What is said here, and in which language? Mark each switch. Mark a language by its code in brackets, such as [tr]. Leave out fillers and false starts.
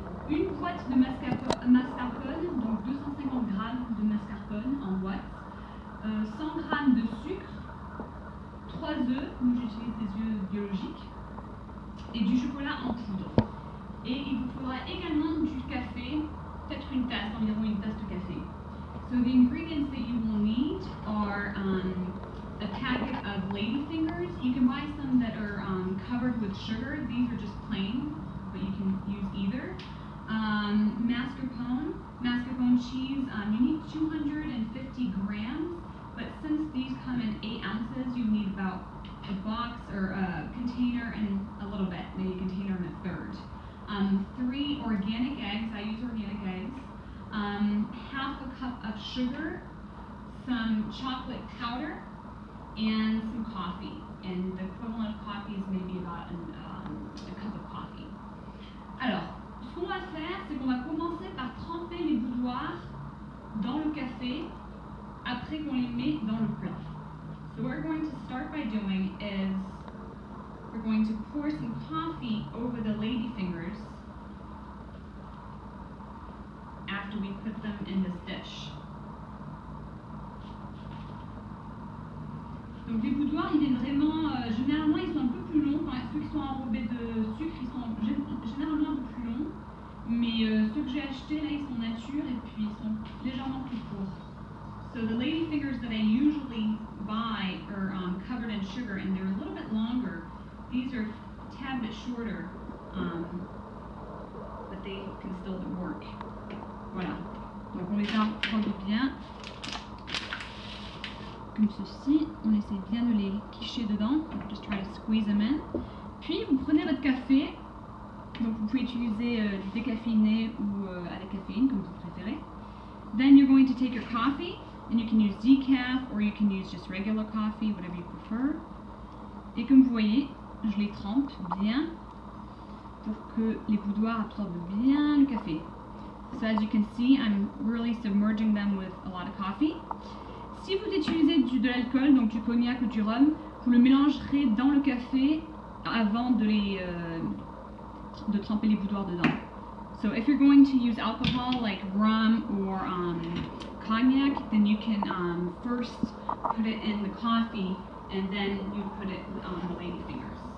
[fr] Une boîte de mascarpone, donc 250 g de mascarpone en boîte. 100 g de sucre, 3 œufs, nous j'utilise des œufs biologiques, et du chocolat en poudre. Et il vous faudra également du café, peut-être une tasse, environ une tasse de café. [en] So the ingredients that you will need are a packet of lady fingers. You can buy some that are covered with sugar. These are just plain, but you can use either. Mascarpone cheese, you need 250 grams. But since these come in 8 ounces, you need about a box or a container and a little bit, maybe a container and a third. 3 organic eggs, I use organic eggs. Half a cup of sugar, some chocolate powder, and some coffee. And the equivalent of coffee is maybe about a cup of coffee. [fr] Alors, ce qu'on va faire, c'est qu'on va commencer par tremper les boudoirs dans le café après qu'on les met dans le plat. [en] So what we're going to start by doing is we're going to pour some coffee over the lady fingers after we put them in this dish. [fr] Donc les boudoirs, ils viennent vraiment, généralement ils sont un peu plus longs, enfin, ceux qui sont enrobés de sucre, ils sont généralement un peu plus longs, mais ceux que j'ai achetés là, ils sont nature et puis ils sont légèrement plus courts. [en] So the lady fingers that I usually buy are covered in sugar and they're a little bit longer. These are a tad bit shorter, but they can still work. [fr] Voilà. Donc on les enrobe bien, comme ceci. On essaie bien de les quicher dedans. [en] Just try to squeeze them in. [fr] Puis vous prenez votre café. Donc vous pouvez utiliser décaféiné ou à la caféine comme vous préférez. [en] Then you're going to take your coffee. And you can use decaf or you can use just regular coffee, whatever you prefer. [fr] Et comme vous voyez, je les trempe bien pour que les boudoirs absorbent bien le café. [en] So as you can see, I'm really submerging them with a lot of coffee. [fr] Si vous utilisez de l'alcool, donc du cognac ou du rhum, vous le mélangerez dans le café avant de tremper les boudoirs dedans. [en] So if you're going to use alcohol like rum or cognac, then you can first put it in the coffee and then you put it on the lady fingers.